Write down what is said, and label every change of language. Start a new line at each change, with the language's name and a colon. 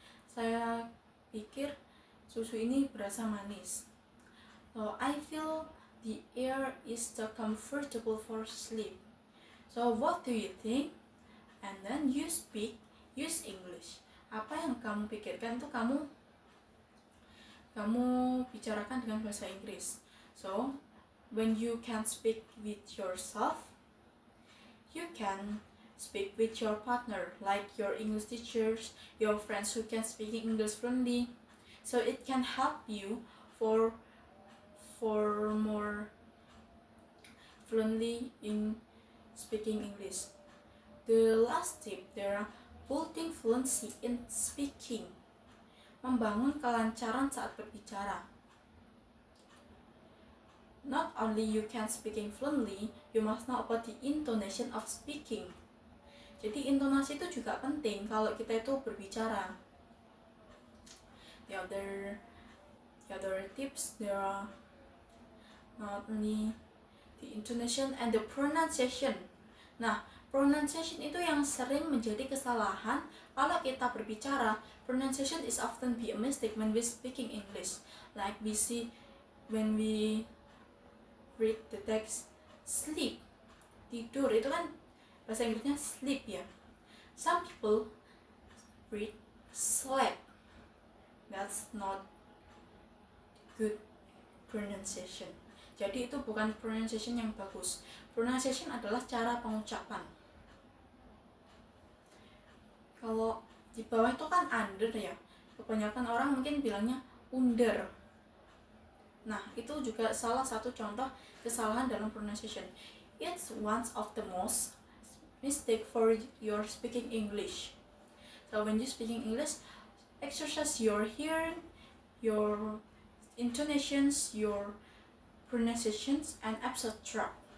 Indonesian: Saya pikir susu ini berasa manis.
English: So I feel the air is so comfortable for sleep. So what do you think? And then you speak, use English.
Indonesian: Apa yang kamu pikirkan itu kamu bicarakan dengan bahasa Inggris.
English: So when you can speak with yourself, you can speak with your partner, like your English teachers, your friends who can speak English fluently. So it can help you for more fluently in speaking English. The last tip, there are building fluency in speaking.
Indonesian: Membangun kelancaran saat berbicara.
English: Not only you can speaking fluently, you must know about the intonation of speaking.
Indonesian: Jadi intonasi itu juga penting kalau kita itu berbicara.
English: The other tips, there are not only the intonation and the pronunciation.
Indonesian: Nah, pronunciation itu yang sering menjadi kesalahan kalau kita berbicara.
English: Pronunciation is often be a mistake when we speaking English. Like we see when we read the text, sleep,
Indonesian: tidur, itu kan bahasa Inggrisnya sleep ya.
English: Some people read sleep. That's not good pronunciation.
Indonesian: Jadi itu bukan pronunciation yang bagus. Pronunciation adalah cara pengucapan. Kalau di bawah itu kan under ya. Kebanyakan orang mungkin bilangnya under. Nah, itu juga salah satu contoh kesalahan dalam pronunciation.
English: It's one of the most mistake for your speaking English. So when you speaking English, exercise your hearing, your intonations, your pronunciations, and etc.